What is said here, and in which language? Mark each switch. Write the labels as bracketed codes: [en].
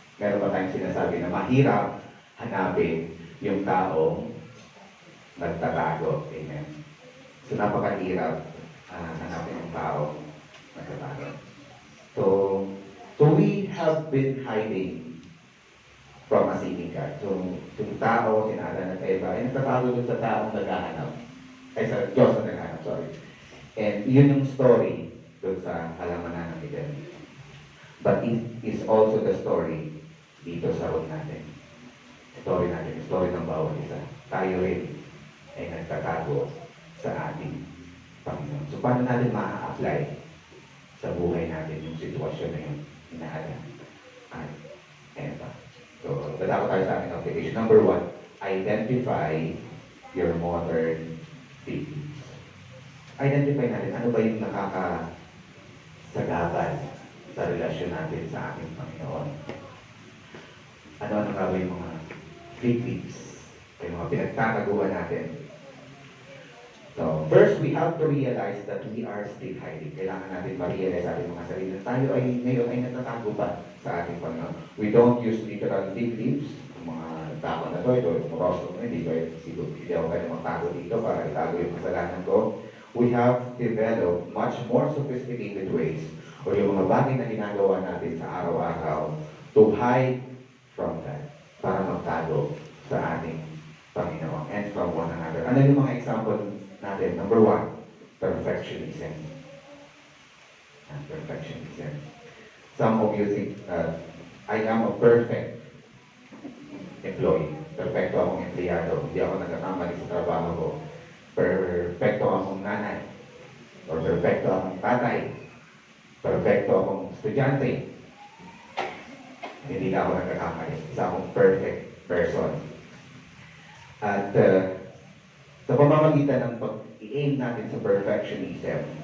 [tl] Meron pa tayong sinasabi na mahirap hanapin yung taong nagtatago. Amen. So, napakahirap hanapin yung taong nagtatago. [en] So we have been hiding from a seeking God. [tl] So, yung tao, sinada na Eva, ay nagtatago dun sa taong naghahanap. Ay sa Diyos na naghanap, sorry. And yun yung story doon sa halamanan ng Eden. [en] But it is also the story [tl] dito sa road natin. Story natin, story ng bawat isa. Tayo rin ay nagtatago sa ating Panginoon. So paano natin ma-apply sa buhay natin yung sitwasyon na yung inaalam at Eva? [en] So, [tl] dadako tayo sa ating [en] application. Number 1, identify your modern victims. [tl] Identify natin ano ba yung nakakasagabal sa relasyon natin sa ating Panginoon. Ano nga ba yung mga victims, yung mga pinagtataguan natin. [en] So, first, we have to realize that we are still hiding. [tl] Kailangan natin ma-realize sa ating mga sarili na tayo ay ngayon ay natatago pa sa ating Panginoon. [en] We don't use literal victims, [tl] mga tao na ito, yung rostro na, hindi ako kaya magtago dito para itago yung kasalanan ko. [en] We have developed much more sophisticated ways [tl] o yung mga bagay na ginagawa natin sa araw-araw [en] to hide from that, [tl] para magtago sa ating Panginoon [en] and from one another. [tl] Ano yung mga example natin? [en] Number 1, perfectionism. Perfectionism. Some of you think I am a perfect employee. [tl] Perfecto akong empleyado. Hindi ako nagkakamali sa trabaho ko. Perfecto akong nanay. Or perfecto akong tatay. Perfecto akong estudyante. Hindi na ako nagkakamali. Isa akong perfect person. At sa pamamagitan ng pag-i-aim natin sa perfectionism,